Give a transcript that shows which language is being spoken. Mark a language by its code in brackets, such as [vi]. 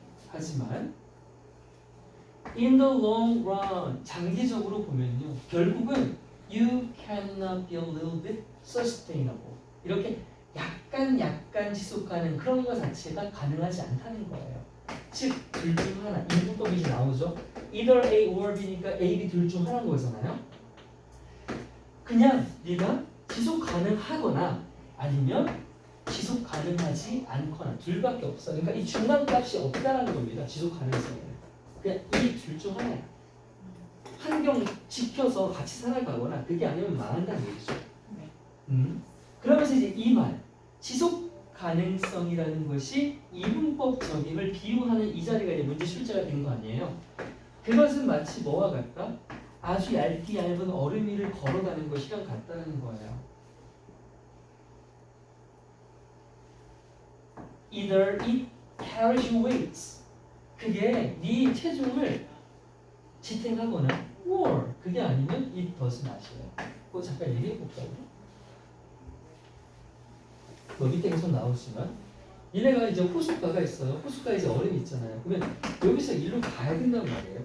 [ko] 하지만 [en] in the long run [ko] 장기적으로 보면요 결국은 [en] you cannot be a little bit sustainable [ko] 이렇게 약간 지속 가능 그런 것 자체가 가능하지 않다는 거예요. 즉 둘 중 하나 이분법이 이제 나오죠. [en] either A or B [ko] 니까 A, B 둘 중 하나인 거잖아요. 그냥 네가 지속 가능하거나 아니면 지속 가능하지 않거나 둘밖에 없어. 그러니까 이 중간값이 없다라는 겁니다. 지속 가능성은 그냥 이 둘 중 하나야. 환경 지켜서 같이 살아가거나 그게 아니면 망한다는 얘기죠. 그러면서 이제 이 말 지속 가능성이라는 것이 이분법적임을 비유하는 이 자리가 이제 문제 출제가 된 거 아니에요. 그것은 마치 뭐와 같다? 아주 얇은 얼음 위를 걸어가는 것이랑 같다는 거예요. [en] Either it carries you weights. [ko] 그게 네 체중을 지탱하거나 or 그게 아니면 [en] it does not [ko] 이에요. 그거 잠깐 얘기해 볼까요? 너 밑에 계속 나오지만 얘네가 이제 호숫가가 있어요. 호숫가에 이제 얼음이 있잖아요. 그러면 여기서 일로 가야 된단 말이에요.